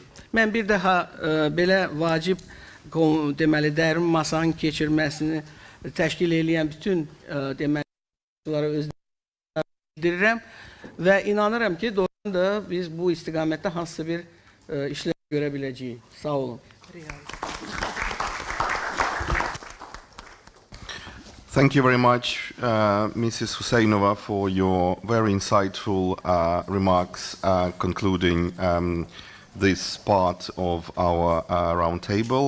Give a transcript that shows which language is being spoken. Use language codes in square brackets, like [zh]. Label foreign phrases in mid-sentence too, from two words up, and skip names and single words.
[az] Mən bir daha belə vacib deməli dərin masanın keçirməsini təşkil edən bütün deməli özlərini bildirirəm və inanıram ki, doğrudan da biz bu istiqamətdə hansısa bir işlər görə biləcəyik. Sağ olun. [en] Thank you very much, Mrs. Husseinova, for your very insightful remarks concluding this part of our roundtable.